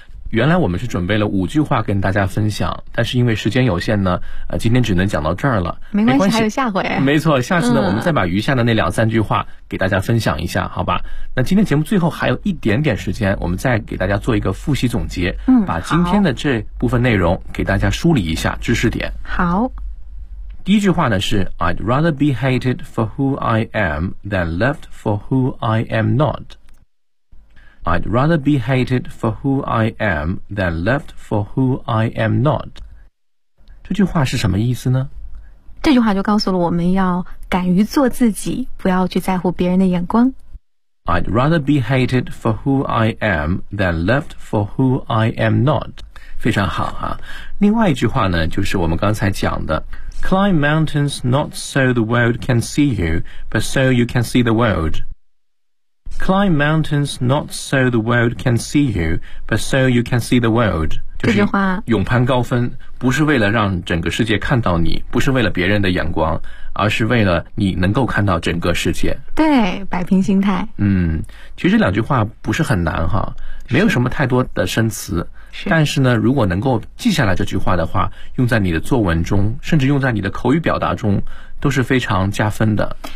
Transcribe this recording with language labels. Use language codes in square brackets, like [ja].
[zh] 原来我们是准备了5句话跟大家分享，但是因为时间有限呢，今天只能讲到这儿了。没关系，还有下回。没错，下次呢，我们再把余下的那2-3句话给大家分享一下，好吧？那今天节目最后还有一点点时间，我们再给大家做一个复习总结，把今天的这部分内容给大家梳理一下知识点。好。第一句话呢是 [en] I'd rather be hated for who I am than loved for who I am not. I'd rather be hated for who I am than loved for who I am not. [zh] 这句话是什么意思呢？这句话就告诉了我们要敢于做自己，不要去在乎别人的眼光。 [en] I'd rather be hated for who I am than loved for who I am not. [zh] 非常好啊。另外一句话呢，就是我们刚才讲的 [en] Climb mountains not so the world can see you, but so you can see the world. Climb mountains not so the world can see you, but so you can see the world. [zh] 这句话勇攀高分，不是为了让整个世界看到你，不是为了别人的眼光，而是为了你能够看到整个世界。对，摆平心态。其实2句话不是很难哈，没有什么太多的生词。但是呢，如果能够记下来这句话的话，用在你的作文中，甚至用在你的口语表达中，都是非常加分的。